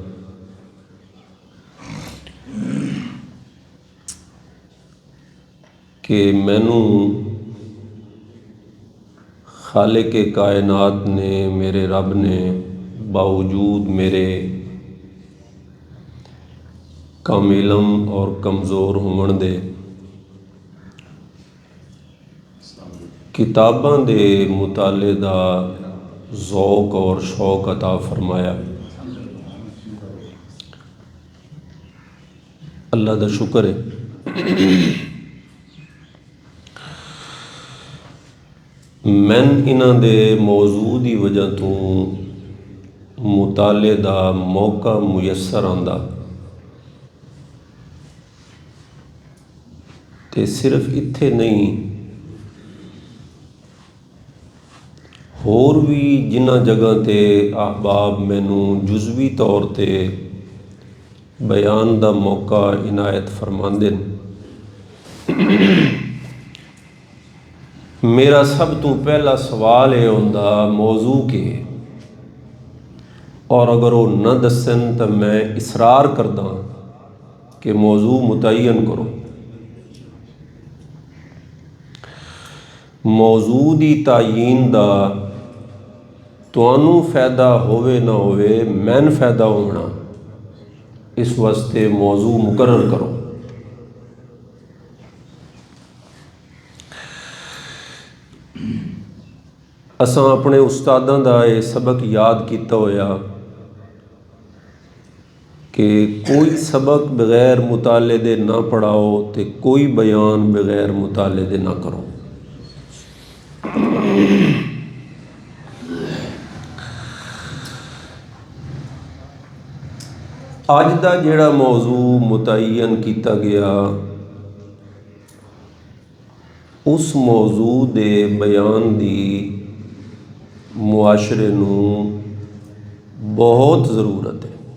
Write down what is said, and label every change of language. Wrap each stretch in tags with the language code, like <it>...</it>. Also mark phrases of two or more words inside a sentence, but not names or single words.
<pa>کہ مینوں خالق کائنات نے میرے رب نے باوجود میرے کم علم اور کمزور ہون دے کتاباں دے مطالعے دا ذوق اور شوق عطا فرمایا. اللہ دا شکر ہے. میں انہاں دے موضوع دی وجہ تو مطالعے دا موقع میسر آندا تے صرف اتھے نہیں ہور بھی جنہ جگہ تے احباب مینوں جزوی طور تے بیان دا موقع عنایت فرماندے. میرا سب تو پہلا سوال یہ ہوندا موضوع کے اور اگر وہ نہ دسن تو میں اصرار کردا کہ موضوع متعین کرو. موضوع دی تعیین دا تانوں فائدہ ہووے نہ ہووے مین فائدہ ہونا اس واسطے موضوع مقرر کرو. اساں اپنے استاداں دا یہ سبق یاد کیتا ہویا کہ کوئی سبق بغیر مطالعے دے نہ پڑھاؤ تے کوئی بیان بغیر مطالعے دے نہ کرو. اج دا جڑا موضوع متعین کیتا گیا اس موضوع دے بیان دی معاشرے نوں بہت ضرورت ہے.</pa>